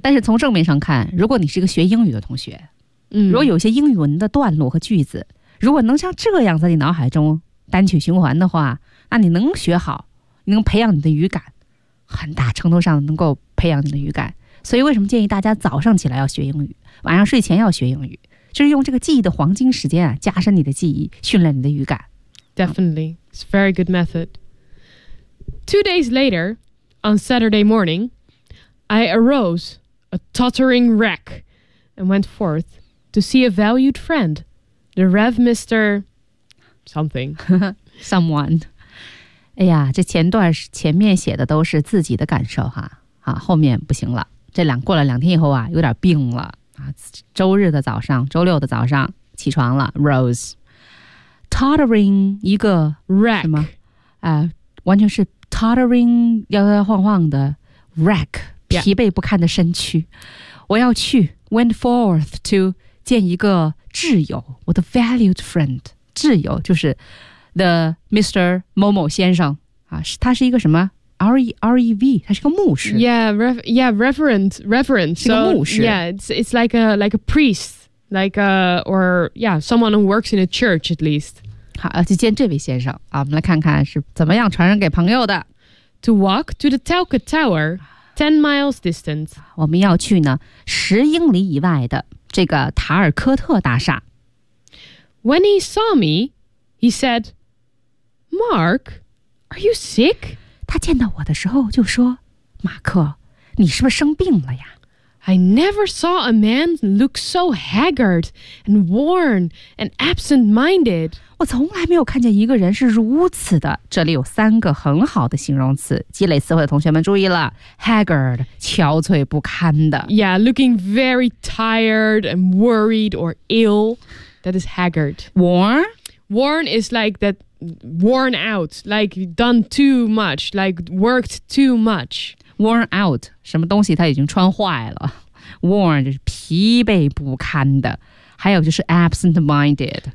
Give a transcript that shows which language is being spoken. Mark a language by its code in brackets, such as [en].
[zh] 但是从正面上看，如果你是一个学英语的同学，如果有些英语文的段落和句子，如果能像这样在你脑海中单曲循环的话，那你能学好，能培养你的语感，很大程度上能够培养你的语感。所以为什么建议大家早上起来要学英语，晚上睡前要学英语，就是用这个记忆的黄金时间、啊、加深你的记忆，训练你的语感。 [en] Definitely, it's a very good method. 2 days later, on Saturday morning, I arose, a tottering wreck, and went forth to see a valued friend, the Rev. Mr. Something. Someone. [zh] 哎呀，这前段前面写的都是自己的感受哈，啊，后面不行了。这两过了两天以后啊，有点病了啊。周日的早上，周六的早上起床了 ， [en] rose tottering [zh] 一个 [en] wreck [zh] 什么？完全是 tottering 摇摇晃晃的 wreck 疲惫不堪的身躯。 [en] Yeah. [zh] 我要去 [en] went forth to [zh] 见一个挚友，我的 [en] valued friend [zh] 挚友就是 the Mr. 某某先生啊，他是一个什么？ R-E-V, 他是个牧师。 [en] Yeah, reverend. [zh] 是个牧师。 [en] So, yeah, it's like a priest, like a, or yeah, someone who works in a church at least. [zh] 好，去见这位先生、啊、我们来看看是怎么样传人给朋友的。 [en] To walk to the Telka Tower, 10 miles distant. [zh] 我们要去呢十英里以外的这个塔尔科特大厦。 [en] When he saw me, he said, Mark, are you sick? [zh] 他见到我的时候就说，马克，你是不是生病了呀？ [en] I never saw a man look so haggard and worn and absent-minded. [zh] 我从来没有看见一个人是如此的。这里有三个很好的形容词，积累词汇的同学们注意了。 Haggard, 憔悴不堪的。 [en] Yeah, looking very tired and worried or ill. That is haggard. Worn? Worn is like that... Worn out, like done too much, like worked too much. Worn out, [zh] 什么东西他已经穿坏了。Worn 就是疲惫不堪的，还有就是 absent-minded.